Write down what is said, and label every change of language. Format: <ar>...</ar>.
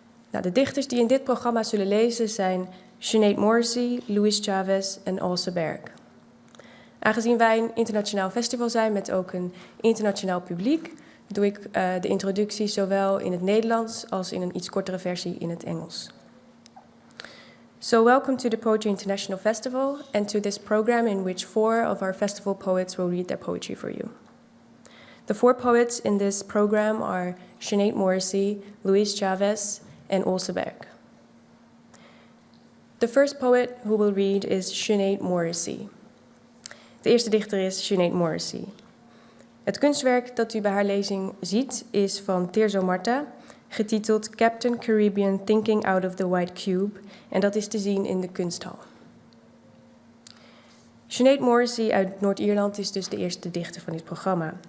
<nl>Nou, de dichters die in dit programma zullen lezen zijn Sinead Morrissey, Chavez en Aase Berg. Aangezien wij een internationaal festival zijn met ook een internationaal publiek, doe ik de introductie zowel in het Nederlands als in een iets kortere versie in het Engels.</nl> <en>So welcome to the Poetry International Festival and to this program in which 4 of our festival poets will read their poetry for you. The 4 poets in this program are Sinead Morrissey, Chavez, and Aase Berg. The first poet who will read is Sinead Morrissey.</en> <nl>De eerste dichter is Sinead Morrissey. Het kunstwerk dat u bij haar lezing ziet is van Tirso Marta, getiteld Captain Caribbean Thinking Out of the White Cube, en dat is te zien in de kunsthal. Sinead Morrissey uit Noord-Ierland is dus de eerste dichter van dit programma.</nl>